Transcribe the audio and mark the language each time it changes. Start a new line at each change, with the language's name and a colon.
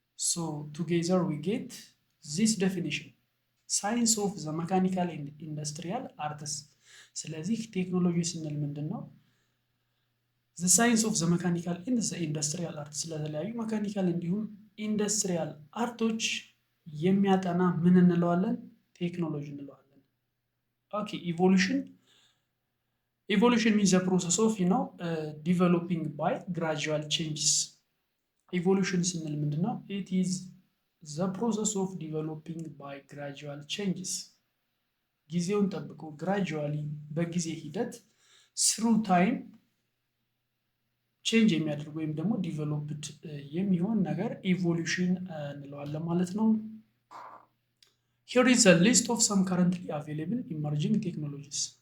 English: ሶ ቱጌዘር ዊ ጌት ዚስ ዴፊኒሽን ሳይንስ ኦፍ ዘ መካኒካል ኢንዱስትሪያል አርትስ።
Amharic: ስለዚህ ቴክኖሎጂ ስንል ምንድን ነው?
English: ዘ ሳይንስ ኦፍ ዘ መካኒካል ኢንዱስትሪያል አርት፣
Amharic: ስለተለያዩ መካኒካል እንዲሁም ኢንዱስትሪያል አርቶች የሚያጠና ምን እንለዋለን? ቴክኖሎጂ እንለዋለን።
English: ኦኬ ኢቮሉሽን means the process of developing by gradual changes.
Amharic: ኢቮሉሽን ስንል ምንድን ነው?
English: it is the process of developing by gradual changes.
Amharic: ጊዜውን ጠብቆ ግራጁዋሊ በጊዜ ሂደት
English: through time
Amharic: ቼንጅ የሚያደርግ ወይም ደግሞ ዲቨሎፕድ የሚሆን ነገር ኢቮሉሽን እንለዋለን ማለት ነው።
English: here is a list of some currently available emerging technologies.